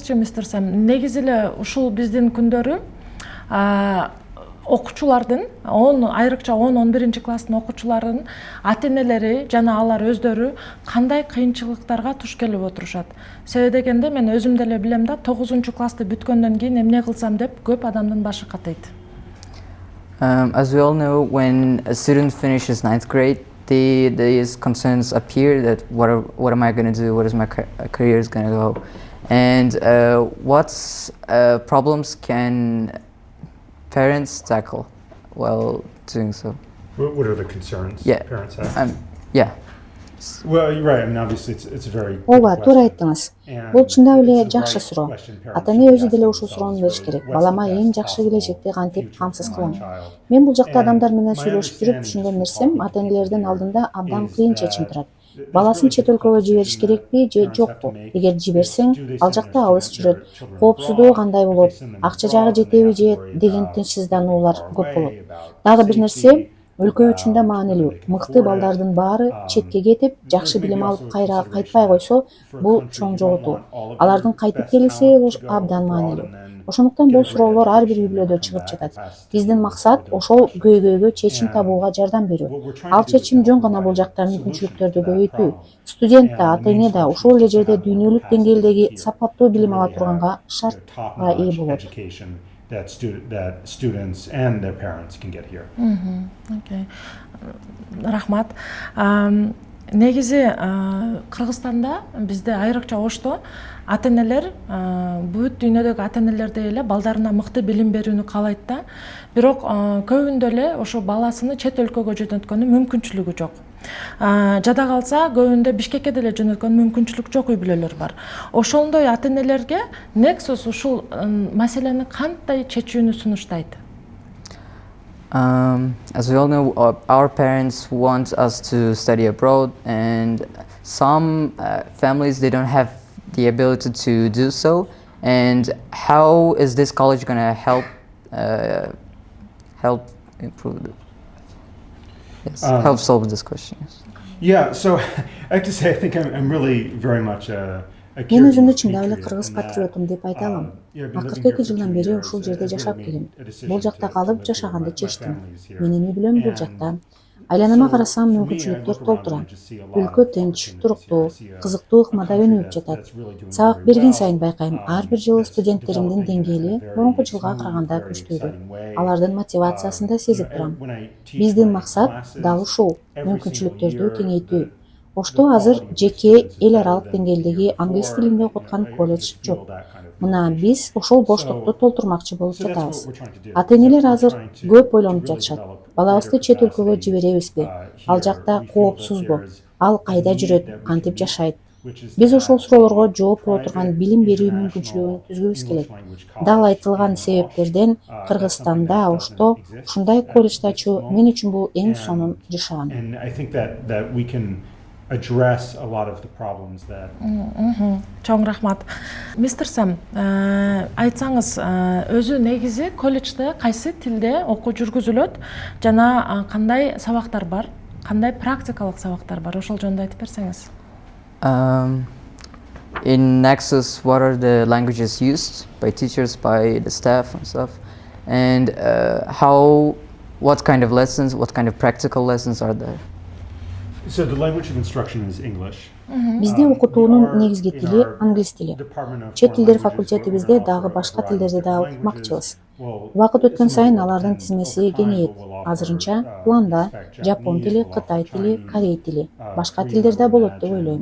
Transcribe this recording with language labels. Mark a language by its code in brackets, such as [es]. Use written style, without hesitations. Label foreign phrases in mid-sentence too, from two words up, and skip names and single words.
[ky] Sam, негизи эле ушул биздин күндөрү окуучулардын 10 айрыкча 10-11 класстын окуучуларынын ата-энелери жана алар өздөрү кандай кыйынчылыктарга туш келип отурушат? Себеби дегенде мен өзүм деле билем да 9 классты бүткөндөн кийин эмне кылсам деп көп адамдын башы катайт. [en] As we all know, when a student finishes 9th grade, these concerns appear that what am I going to do? What is my career is going to go? And what problems can parents tackle while doing so? What are the concerns Yeah. parents have? Yeah. Well, you're right. I mean, obviously, it's a very good [ky] Ооба, туура [en] question. [ky] айттыңыз. [en] And [ky] Бул чындап эле [en] it's a [ky] жакшы [en] right [ky] суроо. [en] question parents [ky] Ата-эне [en] should [ky] өзү [en] ask [ky] деле ушул [en] themselves, [ky] суроону бериш [en] really, [ky] керек. [en] what's [ky] Балама [en] the [ky] эң [en] best [ky] жакшы [en] possible [ky] келечекти кантип [en] future [ky] камсыз [en] for my [ky] кылам? [en] child? [ky] Мен бул жакта [en] And [ky] адамдар менен [en] my [ky] сүйлөшүп жүрүп [en] understanding [ky] түшүнгөн [en] from [ky] нерсем [en] talking to [ky] ата-энелердин [en] people [ky] алдында абдан [en] is [ky] кыйын [en] that [ky] чечим турат. [en] there's [ky] Баласын [en] really [ky] чет өлкөгө [en] difficult [ky] жибериш [en] decision [ky] керекпи [en] that [ky] же [en] parents have [ky] жокпу? [en] to make. [ky] Эгер жиберсең, [en] Do they [ky] ал [en] send [ky] жакта [en] their [ky] алыс [en] children [ky] жүрөт. Коопсуздугу [en] abroad? [ky] кандай [en] If they [ky] болот? [en] send them [ky] Акча [en] abroad, [ky] жагы [en] then they [ky] жетеби [en] have to [ky] же [en] worry [ky] деген [en] about [ky] тынчсыздануулар [en] being [ky] көп [en] far [ky] болот. [en] away, about [ky] Дагы бир нерсе, [en] safety, [ky] өлкө үчүн да [en] about [ky] маанилүү. [en] whether they can [ky] Мыкты [en] afford it. [ky] балдардын баары четке кетип, жакшы [en] There's [ky] билим [en] maybe [ky] алып [en] also a [ky] кайра [en] consideration [ky] кайтпай койсо, [en] for a [ky] бул [en] country, [ky] чоң [en] you don't [ky] жоготуу. [en] want all of [ky] Алардын [en] your [ky] кайтып [en] best [ky] келиши [en] talent to go [ky] абдан [en] abroad [ky] маанилүү. [en] and then [ky] Ошондуктан [en] get [ky] бул [en] a great [ky] суроолор ар бир [en] education and [ky] үй-бүлөдө [en] come [ky] чыгып [en] back [ky] жатат. [en] fast to [ky] Биздин [en] live [ky] максат [en] with their [ky] ошол [en] profession. [ky] көйгөйгө чечим [en] And [ky] табууга жардам берүү. [en] what we're trying [ky] Ал [en] to do is [ky] чечим [en] help [ky] жөн гана [en] provide [ky] бул [en] a [ky] жактан [en] solution [ky] мүмкүнчүлүктөрдү [en] to that [ky] көбөйтүү. [en] problem. [ky] Студент да, [en] And the main [ky] ата-эне да [en] solution [ky] ошол эле [en] is to [ky] жерде [en] have a [ky] дүйнөлүк [en] capacity [ky] деңгээлдеги [en] here [ky] сапаттуу [en] to [ky] билим ала [en] really [ky] турганга [en] have, [ky] шартка ээ [en] top-notch [ky] болот. [en] education that students and their parents can get here. [ky] Окей. Рахмат. Негизи Кыргызстанда бизде айрыкча Ошто ата-энелер бүт дүйнөдөгү ата-энелердей эле балдарына мыкты билим берүүнү каалайт да. Бирок көбүндө эле ошо баласыны чет өлкөгө жөнөткөнүн мүмкүнчүлүгү жок. Жада калса көбүндө Бишкекке деле жөнөткөн мүмкүнчүлүк жок үй-бүлөлөр бар. Ошондой ата-энелерге Nexus ушул маселени канттай чечүүнү сунуштайт? [en] As we all know, our parents want us to study abroad, and some families, they don't have the ability to do so. And how is this college going to help improve it? Yes, help solve this question. Yes. Yeah, so I have to say, I think I'm really very much a [ky] Мен [en] Kyrgyz [ky] өзүмдү чындап эле [en] patriot [ky] кыргыз [en] in that, [ky] патриотум деп айта алам. [en] yeah, I've been living [ky] Акыркы [en] here [ky] 2 [en] for [ky] жылдан [en] 2 [ky] бери [en] years. [ky] ушул [en] It [ky] жерде [en] really [ky] жашап [en] made [ky] келем. [en] a decision [ky] Бул жакта [en] to [ky] калып [en] live here. [ky] жашаганды [en] My [ky] чечтим. [en] family is here. [ky] Менин үй бүлөм бул [en] And [ky] жакта. Айланама [en] so [ky] карасам [en] for me, I [ky] мүмкүнчүлүктөр [en] look around [ky] толтура. [en] and just see a lot [ky] Өлкө [en] of [ky] тынч, [en] opportunities [ky] туруктуу, [en] here. I see a [ky] кызыктуу ыкмада [en] country [ky] өнүгүп жатат. [en] that's really doing [ky] Сабак [en] very [ky] берген [en] well, [ky] сайын байкайм, ар бир жылы студенттеримдин деңгээли мурунку жылга караганда көчтүрүү. Алардын мотивациясын да сезип турам. Биздин максат дал ушул, мүмкүнчүлүктөрдү кеңейтүү. Ошто азыр жеке эл аралык деңгээлдеги англис тилинде окуткан колледж жок. Мына биз ошол боштукту толтурмакчы болуп жатабыз. Ата-энелер азыр көп ойлонуп жатышат. Балабызды чет өлкөгө жиберебизби? Ал жакта коопсузбу? Ал кайда жүрөт? Кантип жашайт? Биз ошол суроолорго жооп боло турган билим берүү мүмкүнчүлүгүн түзгүбүз келет. Дал айтылган себептерден Кыргызстанда Ошто ушундай колледжди ачуу мен үчүн бул эң сонун жашаан. [en] And I think that we can address a lot of the problems that [ky] Чоң рахмат. Мистер Сэм, айтсаңыз, өзү негизи колледжде кайсы тилде окуу жүргүзүлөт жана кандай сабактар бар, кандай практикалык сабактар бар, ошол жөнүндө айтып берсеңиз. [en] In Nexus, what are the languages used by teachers, by the staff and stuff? And what kind of lessons, what kind of practical lessons are there? So the language of instruction is English. [ky] Бизде окутуунун негизги тили англис тили. Чет тилдер факультетибизде дагы башка тилдерди да окутмакчыбыз. Убакыт өткөн сайын алардын тизмеси кеңейет. Азырынча планда жапон тили, кытай тили, корей тили, башка тилдер да болот деп ойлойм.